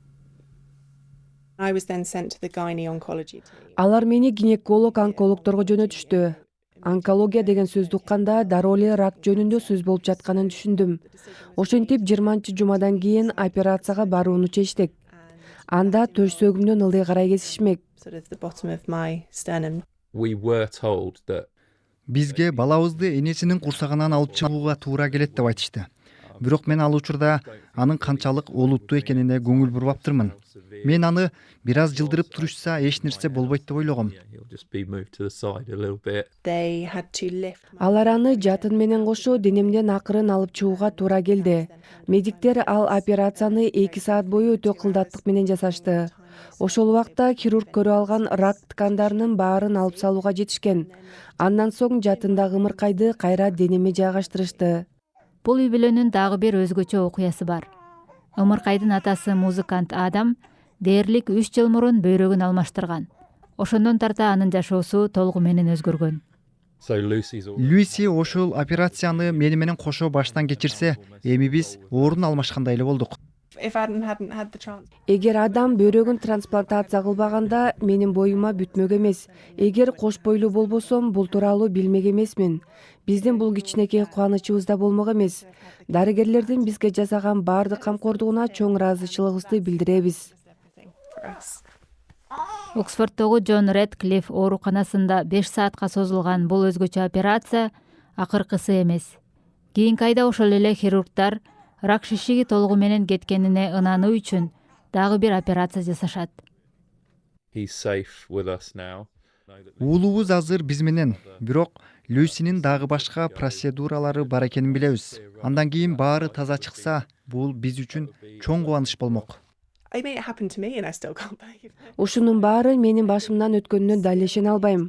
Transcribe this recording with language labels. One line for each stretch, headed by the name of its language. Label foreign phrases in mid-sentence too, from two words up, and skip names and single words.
Kyrgyz: Алар мени гинеколог-онкологдорго жөнөтүштү. Онкология деген сөздү укканда дароо эле рак жөнүндө сөз болуп жатканын түшүндүм. Ошентип 20-жумадан кийин операцияга барууну чечтик. Анда төшсөгүмдөн ылдый карай кесишмек.
English: We were told that
Kyrgyz: Бизге балабызды энесинин курсагынан алып чыгууга туура келет деп айтышты. Бирок мен ал учурда анын канчалык олуттуу экенине көңүл бурбаптырмын. Мен аны бир аз жылдырып турушса эч нерсе болбойт деп ойлогом.
English: he'll just be moved to the side a little bit.
Kyrgyz: Алар аны жатын менен кошо денемден акырын алып чыгууга туура келди. Медиктер ал операцияны 2 саат бою өтө кылдаттык менен жасашты. Ошол убакта хирург көрүп алган рак ткандарынын баарын алып салууга жетишкен. Андан соң жатындагы ымыркайды кайра денеме жайгаштырышты. Бул үй бүлөнүн дагы бир өзгөчө окуясы бар. Ымыркайдын атасы музыкант Адам дээрлик 3 жыл мурун бөйрөгүн алмаштырган. Ошондон тарта анын жашоосу толугу менен өзгөргөн.
English: So Lucy's all
Kyrgyz: Люси ошол операцияны мени менен кошо баштан кечирсе, эми биз орун алмашкандай эле болдук. Эгер Адам бөйрөгүн трансплантация кылбаганда менин боюма бүтмөк эмес. Эгер кош бойлуу болбосом, бул тууралуу билмек эмесмин. Биздин бул кичинекей кубанычыбызда болмок эмес. Дарыгерлердин бизге жасаган баардык камкордугуна чоң ыраазычылыгыбызды билдиребиз. Оксфорддогу Джон Редклифф ооруканасында 5 саатка созулган бул өзгөчө операция акыркысы эмес. Кийинки айда ошол эле хирургдар рак шишиги толугу менен кеткенине ынануу үчүн дагы бир операция жасашат.
English: he's safe with us now.
Kyrgyz: Уулубуз азыр биз менен, бирок Люсинин дагы башка процедуралары бар экенин билебиз. Андан кийин баары таза чыкса, бул биз үчүн чоң кубаныч болмок. Ушунун баары менин башымдан өткөнүнө дал ишене албайм.